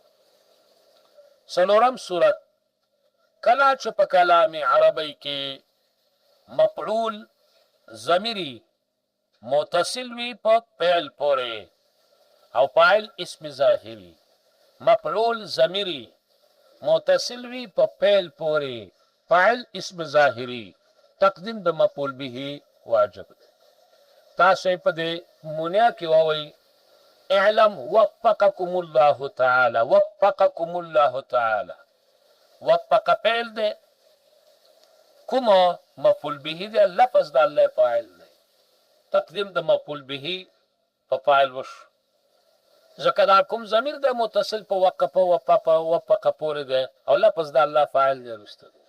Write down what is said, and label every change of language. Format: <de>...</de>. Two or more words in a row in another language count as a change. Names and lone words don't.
<ps>څلورم صورت کله چې په کلام عربی کې مفعول ضمیری متصل وي په فعل پورې او فاعل اسم ظاهری، مفعول ضمیری متصل وي په فعل پورې فاعل اسم ظاهری، تقدیم د مفعول به واجب دی. تاسو په دې مونیا کې وایي</ps> <ar>اعلم وفقكم الله تعالی، وفقكم الله تعالی،</ar> <ps>وفق فعل دی، کومه مفعول به دی لفظ د الله فاعل دی، تقدیم د مفعول به په فاعل وشو، ځکه دا کوم ضمیر د متصل په وفق پورې دی او لفظ د الله فاعل دی وروسته دی.</ps>